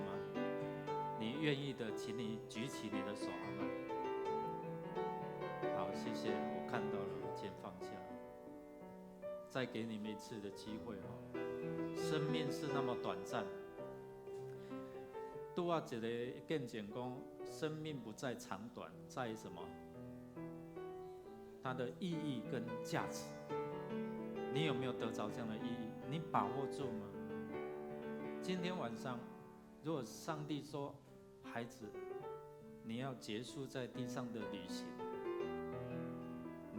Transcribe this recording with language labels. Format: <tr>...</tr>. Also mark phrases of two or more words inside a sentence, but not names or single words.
<zh>你願意的，請你舉起你的手好嗎？好，謝謝，我看到了，請放下。再給你們一次的機會哦，生命是那麼短暫。拄啊一個見證講，生命不在長短，在什麼？它的意義跟價值。你有沒有得着這樣的意義？你把握住嗎？今天晚上，如果上帝說，孩子，你要結束在地上的旅行。</zh>